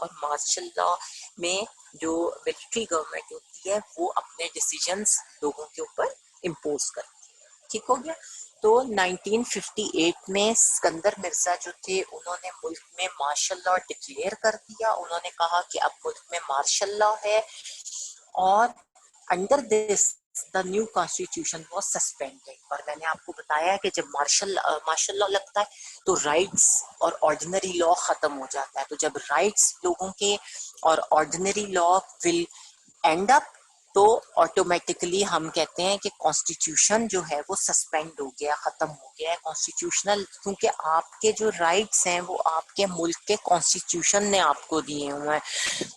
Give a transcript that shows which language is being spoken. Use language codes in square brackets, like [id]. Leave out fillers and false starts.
[ur] اور martial law میں جو ملٹری گورنمنٹ ہوتی ہے وہ اپنے ڈیسیجنز لوگوں کے اوپر امپوز کرتی ہے. ٹھیک ہو گیا. تو 1958 میں اسکندر مرزا جو تھے انہوں نے ملک میں مارشل لاء ڈکلیئر کر دیا. انہوں نے کہا کہ اب ملک میں مارشل لاء ہے [en] اور under this the new constitution was suspended. [ur] اور میں نے آپ کو بتایا ہے کہ جب مارشل لا لگتا ہے تو رائٹس اور آرڈینری لا ختم ہو جاتا ہے. تو جب رائٹس لوگوں کے اور آرڈینری لا [en] will end up [ur] تو آٹومیٹکلی ہم کہتے ہیں کہ کانسٹیٹیوشن جو ہے وہ سسپینڈ ہو گیا, ختم ہو گیا ہے کانسٹیٹیوشنل, کیونکہ آپ کے جو رائٹس ہیں وہ آپ کے ملک کے کانسٹیٹیوشن نے آپ کو دیے ہوئے ہیں.